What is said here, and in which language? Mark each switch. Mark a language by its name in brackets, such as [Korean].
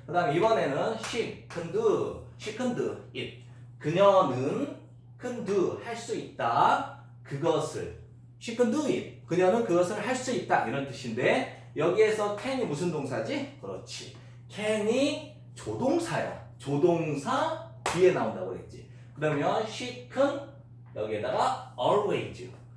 [Korean] 그 다음에 이번에는 [English] she can do it. [Korean] 그녀는 [English] can do [Korean] 할 수 있다. 그것을 [English] she can do it. [Korean] 그녀는 그것을 할 수 있다. 이런 뜻인데 여기에서 can이 무슨 동사지? 그렇지. can이 조동사야. 조동사 뒤에 나온다고 그랬지. 그러면 [English] she can [Korean] 여기에다가 [English] always.